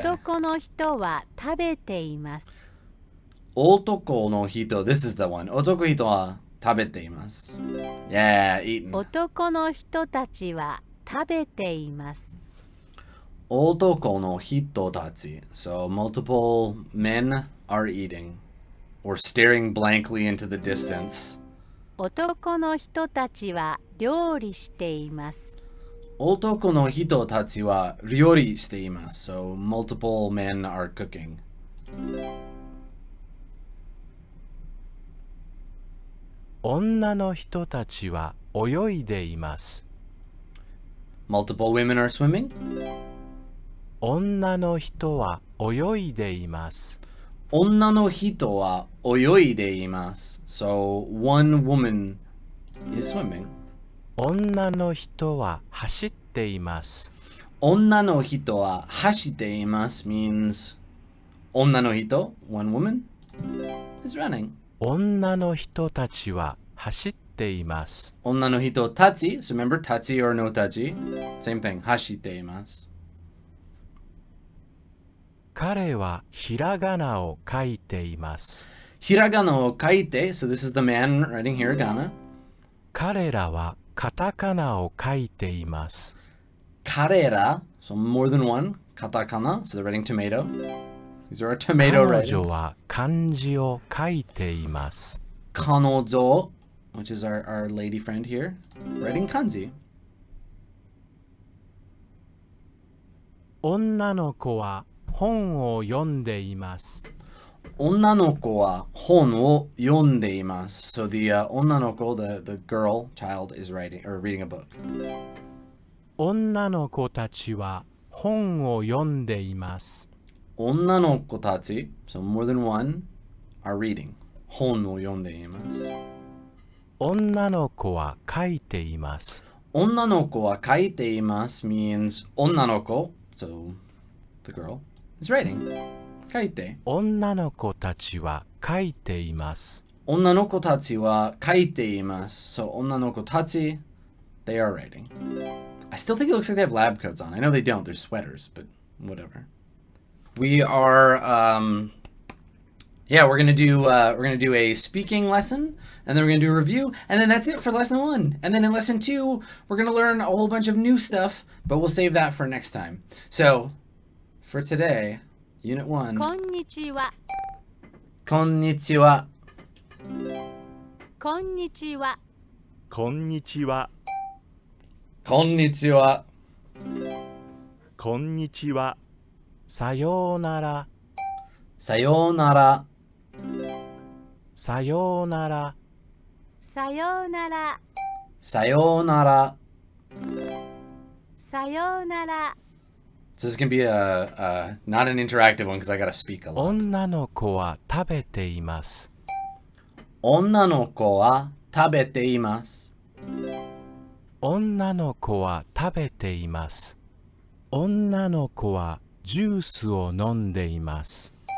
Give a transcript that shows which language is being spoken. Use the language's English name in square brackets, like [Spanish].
[Japanese] 男の人は食べています。 Otoko no hito. [English] This is the one. [Japanese] Otoko hito wa tabeteimasu. [English] Yeah, eaten. [Japanese] 男の人たちは食べています。 Otoko no hito tachi. [English] So multiple men are eating or staring blankly into the distance. [Japanese] 男の人たちは料理しています。男の人たちは料理しています。 [English] So multiple men are cooking. [Japanese] 女の人たちは泳いでいます。 [English] Multiple women are swimming. [Japanese] 女の人は泳いでいます。女の人は泳いでいます。 [English] So one woman is swimming. [Japanese] 女の人は走っています。女の人は走っています [English] means [Japanese] 女の人 [English] one woman is running. [Japanese] 女の人たちは走っています。女の人たち [English] so remember [Japanese] たち [English] or no [Japanese] たち [English] same thing [Japanese] 走っています。彼はひらがなを書いています。ひらがなを書いて [English] so this is the man writing hiragana. [Japanese] 彼らはカタカナを書いています。彼ら [English] so more than one [Japanese] カタカナ [English] so they're writing tomato. These are our tomato [Japanese] 彼女 [English] writings. [Japanese] は漢字を書いています。彼女 [English] which is our lady friend here writing kanji. [Japanese] 女の子は本を読んでいます。女の子は本を読んでいます。 [English] So the [Japanese] 女の子 [English] the girl child is writing or reading a book. [Japanese] 女の子たちは本を読んでいます。女の子たち [English] so more than one are reading [Japanese] 本を読んでいます。女の子は書いています。女の子は書いています [English] means [Japanese] 女の子 [English] so the girl is writing [Japanese] 書いて。女の子たちは書いています。女の子たちは書いています。 [English] So [Japanese] 女の子たち [English] they are writing. I still think it looks like they have lab coats on. I know they don't. They're sweaters, but whatever. We are yeah, we're gonna do a speaking lesson, and then we're gonna do a review, and then that's it for lesson 1. And then in lesson 2, we're gonna learn a whole bunch of new stuff, but we'll save that for next time. So for today, Unit 1. [Japanese] こんにちは。こんにちは。こんにちは。こんにちは。こんにちは。こんにちは。さようなら。さようなら。さようなら。さようなら。さようなら。さようなら。 [English] So this is going to be not an interactive one because I got to speak a lot. [Japanese] 女の子は食べています。女の子は食べています。女の子は食べています。女の子はジュースを飲んでいます。